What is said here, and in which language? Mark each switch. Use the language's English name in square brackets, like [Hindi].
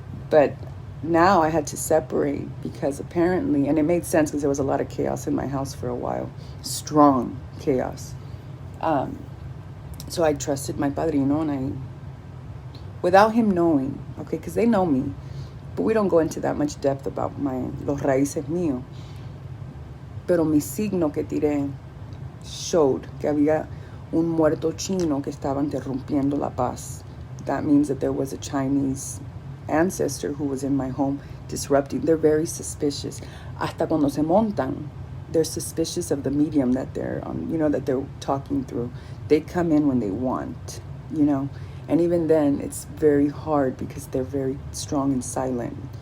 [English] But now I had to separate because apparently, and it made sense because there was a lot of chaos in my house for a while. Strong chaos. So I trusted my padrino, and without him knowing, okay, because they know me, but we don't go into that much depth about [Spanish] los raíces mío. Pero mi signo que tiré showed que había un muerto chino que estaba interrumpiendo la paz. [English] That means that there was a Chinese ancestor who was in my home disrupting. They're very suspicious. [Spanish] Hasta cuando se montan, [English] they're suspicious of the medium that they're on, you know, that they're talking through. They come in when they want, you know. And even then, it's very hard because they're very strong and silent.